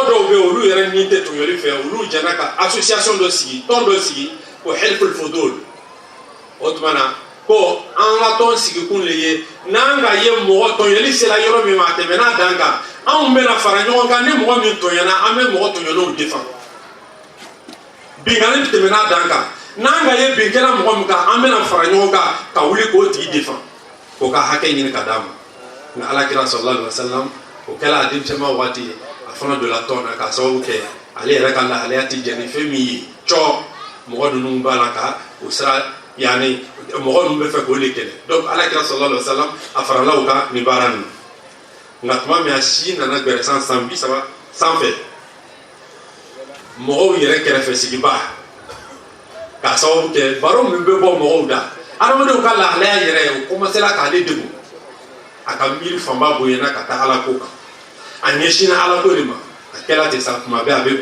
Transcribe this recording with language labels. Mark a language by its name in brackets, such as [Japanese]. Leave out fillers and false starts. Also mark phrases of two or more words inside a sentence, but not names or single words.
[Bambara] dɔw bɛ olu yɛrɛ ni tɛ tɔɲɔli fɛ olu jɛnna ka association dɔ sigi tɔn dɔ sigi ko helpful fudul o tuma na ko an ka tɔn sigi kun le ye n'an ka ye mɔgɔ tɔɲɔli sera yɔrɔ min ma a tɛmɛna dan kan anw bɛna fara ɲɔgɔn kan ni mɔgɔ min tɔɲɔna an bɛ mɔgɔ tɔɲɔlenw défend binkali tɛmɛna dan kan n'an ka ye bin kɛra mɔgɔ min kan an bɛna fara ɲɔgɔn kan ka wuli k'o tigi défend k'o ka hakɛ ɲini ka d'a ma nka alakira [Arabic] صلى الله عليه وسلم [Bambara] o kɛla a denmisɛnma waati ye a fana donna tɔn na k'a sababu kɛ ale yɛrɛ ka lahalaya tɛ jɛ ni fɛn min ye mɔgɔ ninnu b'a la ka o sira yani mɔgɔ ninnu bɛ fɛ k'o de kɛlɛ donc alakira [Arabic] صلى الله عليه وسلم [Bambara] a farala o kan nin baara nin nka tuma min a si nana gbɛrɛ san 30 sanfɛ mɔgɔw yɛrɛ kɛrɛfɛ sigiba k'a sababu kɛ baro min bɛ bɔ mɔgɔw da adamadenw ka lahalaya yɛrɛ o commencera k'ale degun a ka miiri fanba bonyana ka taa ala ko kan a ɲɛsinna ala ko de ma a kɛra ten sa tuma bɛɛ a bɛ